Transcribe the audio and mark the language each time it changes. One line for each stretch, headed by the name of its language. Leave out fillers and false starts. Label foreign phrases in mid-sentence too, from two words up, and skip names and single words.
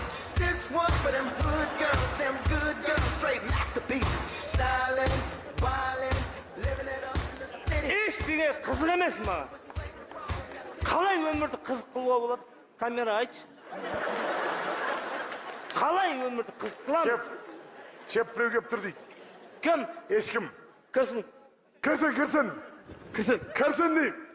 English: This one for them hood girls, them good girls, straight masterpieces. Styling, wildin', living it up in the city.
Kazakh: Ештеңе қызық емес маған. Қалай өмірді қызық қылуға болады? Камера айтшы. Қалай өмірді қызық қыламыз? Шеф біреу келіп тұр дейді. Кім? Ешкім. Кірсін. Кірсін. Кірсін дейм.